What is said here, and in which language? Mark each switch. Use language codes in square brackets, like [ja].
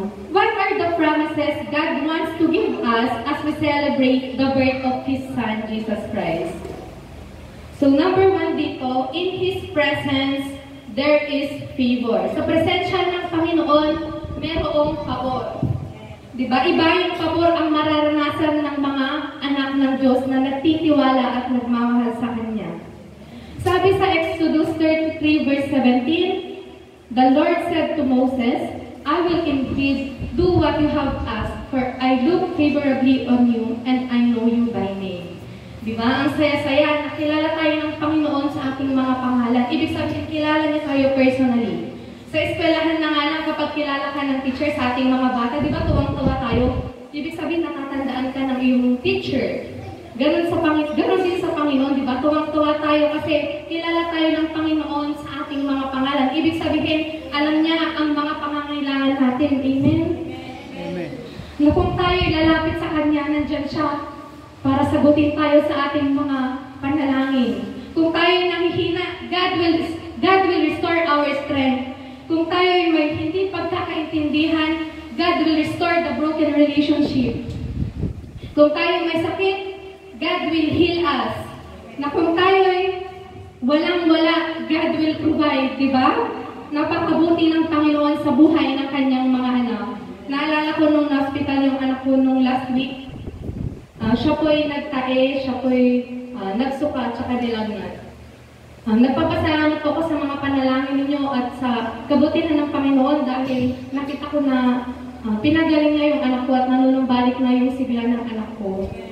[en] What are the promises God wants to give us as we celebrate the birth of His Son, Jesus Christ? So number 1 dito, in His presence, there is favor. [tl] Sa presensya ng Panginoon, mayroong pabor. Diba? Iba yung pabor ang mararanasan ng mga anak ng Diyos na nagtitiwala at nagmamahal sa Kanya. Sabi sa [en] Exodus 33 verse 17, the Lord said to Moses, I will indeed do what you have asked, for I look favorably on you, and I know you by name. [tl] Diba? Ang saya-saya, nakilala tayo ng Panginoon sa ating mga pangalan. Ibig sabihin, kilala niya tayo personally. Sa eskwelahan na nga lang, kapag kilala ka ng teacher sa ating mga bata, diba tuwang-tuwa tayo? Ibig sabihin, natatandaan ka ng iyong teacher. Ganon din sa Panginoon, diba? Tuwang-tuwa tayo kasi kilala tayo ng Panginoon sa ating mga pangalan. Ibig sabihin, alam niya ang mga pangangailangan natin. Amen? Amen. lalapit sa Kanya, nandyan siya para sagutin tayo sa ating mga panalangin. Kung tayo nanghihina, [en] God will restore our strength. [tl] Kung tayo may hindi pagkakaintindihan, [en] God will restore the broken relationship. [tl] Kung tayo may sakit, [en] God will heal us. [tl] Na kung tayo walang-wala, [en] God will provide, [tl] di ba? Napakabuti ng Panginoon sa buhay ng kanyang mga anak. Naalala ko nung hospital yung anak ko nung last week. Siya po'y nagtae, siya po'y nagsuka, tsaka nilagnat. Nagpapasalamat ako sa mga panalangin ninyo at sa kabutihan ng Panginoon dahil nakita ko na pinagaling na yung anak ko at nanunumbalik na yung sigla ng anak ko.